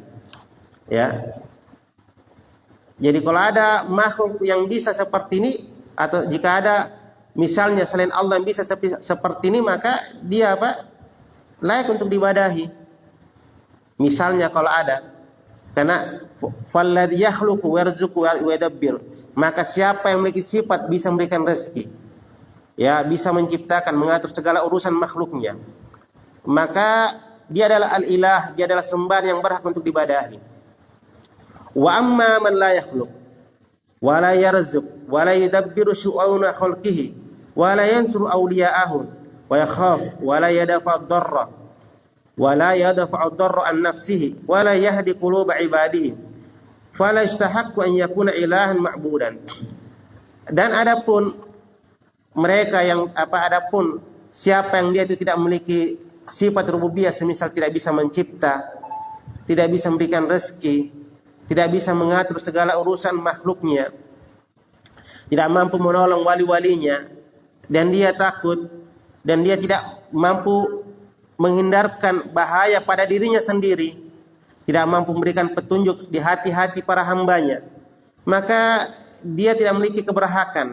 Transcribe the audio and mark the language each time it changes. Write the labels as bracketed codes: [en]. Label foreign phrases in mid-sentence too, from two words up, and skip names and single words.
[id] Ya. Jadi kalau ada makhluk yang bisa seperti ini, atau jika ada misalnya selain Allah yang bisa seperti ini, maka dia apa? Layak untuk diibadahi. Misalnya kalau ada, karena [ar] فالذي يخلق ويرزق ويدبر, [id] maka siapa yang memiliki sifat bisa memberikan rezeki, ya, bisa menciptakan, mengatur segala urusan makhluknya, maka dia adalah al-ilah, dia adalah sembahan yang berhak untuk diibadahi. [ar] وأما من لا يخلق ولا يرزق ولا يدبر شؤون خلقه ولا ينصر أولياءه ويخاف ولا يدفع الضر ولا يدفع الضر عن نفسه ولا يهدي قلوب عباده فلا يستحق أن يكون إلها معبودا. [id] Dan adapun mereka yang adapun siapa yang dia itu tidak memiliki sifat rububiyah, semisal tidak bisa mencipta, tidak bisa memberikan rezeki, tidak bisa mengatur segala urusan makhluknya, tidak mampu menolong wali-walinya, dan dia takut, dan dia tidak mampu menghindarkan bahaya pada dirinya sendiri, tidak mampu memberikan petunjuk di hati-hati para hambanya, maka dia tidak memiliki keberhakan.